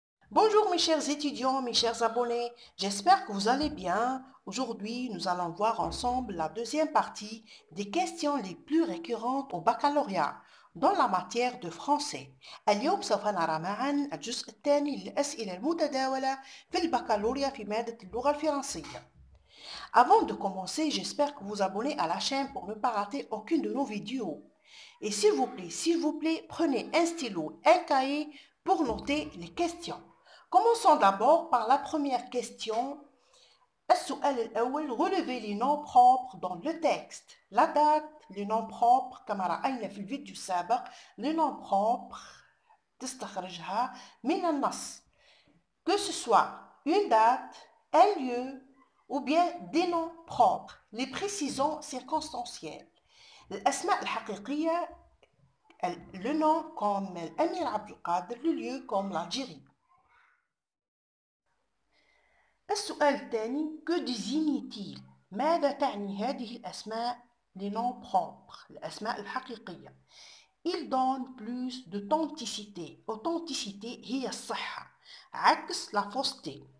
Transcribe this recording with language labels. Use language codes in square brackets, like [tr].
[fr] Bonjour mes chers étudiants, mes chers abonnés, j'espère que vous allez bien. Aujourd'hui, nous allons voir ensemble la deuxième partie des questions les plus récurrentes au baccalauréat dans la matière de français. [ar] اليوم سوف نرى معا الجزء الثاني للأسئلة المتداولة في البكالوريا في مادة اللغة الفرنسية. [fr] Avant de commencer, j'espère que vous vous abonnez à la chaîne pour ne pas rater aucune de nos vidéos. Et s'il vous plaît, prenez un stylo, un cahier pour noter les questions. Commençons d'abord par la première question. Relevez les noms propres dans le texte. La date, les noms propres, [ar] كما رأينا في الفيديو السابق, [fr] les noms propres [ar] تستخرجها من النص. [fr] Que ce soit une date, un lieu ou bien des noms propres. Les précisions circonstancielles. [ar] الأسماء الحقيقية, [fr] le nom comme الأمير عبد القادر, le lieu comme l'Algérie. [ar] السؤال الثاني [fr] que désigne-t-il؟ [ar] ماذا تعني هذه الأسماء [fr] les noms propres [ar] الأسماء الحقيقية؟ [fr] Il donne plus d'authenticité. [ar] Authenticité هي الصحة عكس [fr] la fausseté.